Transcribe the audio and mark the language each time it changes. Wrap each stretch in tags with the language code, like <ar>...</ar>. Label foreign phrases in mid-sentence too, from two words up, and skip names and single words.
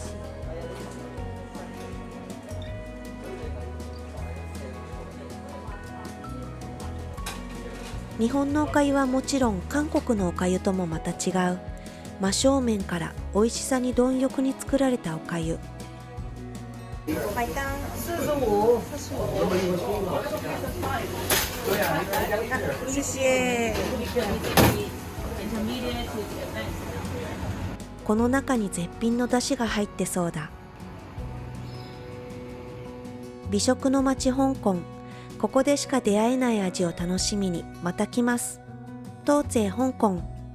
<ja>日本のおかゆはもちろん韓国のおかゆともまた違う、真正面から美味しさに貪欲に作られたおかゆ。</ja> <zh>买单 45。谢谢。</zh> <ja>この中に絶品の出汁が入ってそうだ。美食の街香港、ここでしか出会えない味を楽しみにまた来ます。東西香港。</ja>